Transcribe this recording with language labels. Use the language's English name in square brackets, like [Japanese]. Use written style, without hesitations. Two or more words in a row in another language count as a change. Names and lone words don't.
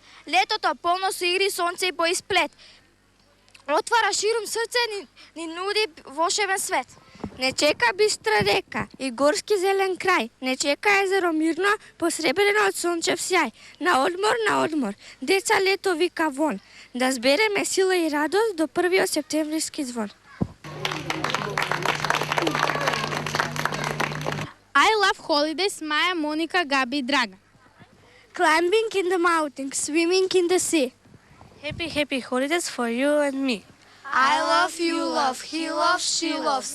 [Macedonian] Летото полно со игри, сонце и боисплет. Отвара ширум срце, ни нуди волшебен свет. Не чека бистра река и горски зелен крај. Не чека езеро мирно, посребрено од сончев сјај. На одмор, деца лето вика вон. Да збереме сила и радост до 1 септемвриски звон. [English] I love holidays, Маја, Моника, Габи и Драга. Climbing in the mountains, swimming in the sea. Happy holidays for you and me. I love, you love, he loves, she loves.